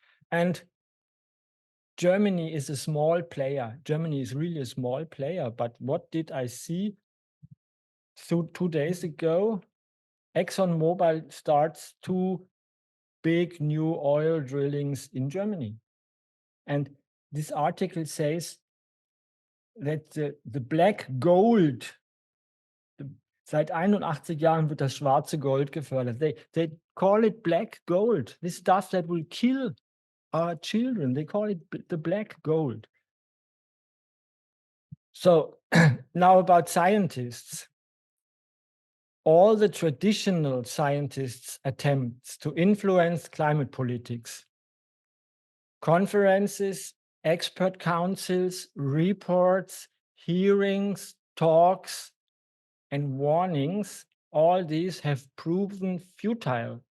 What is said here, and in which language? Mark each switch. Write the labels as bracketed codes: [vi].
[en] And Germany is a small player. Germany is really a small player, but what did I see? So 2 days ago, ExxonMobil starts 2 big new oil drillings in Germany. And this article says that the black gold, [de] seit 81 Jahren wird das schwarze Gold gefördert. [en] They call it black gold. This stuff that will kill our children. They call it the black gold. So now about scientists. All the traditional scientists' attempts to influence climate politics, conferences, expert councils, reports, hearings, talks, and warnings, all these have proven futile.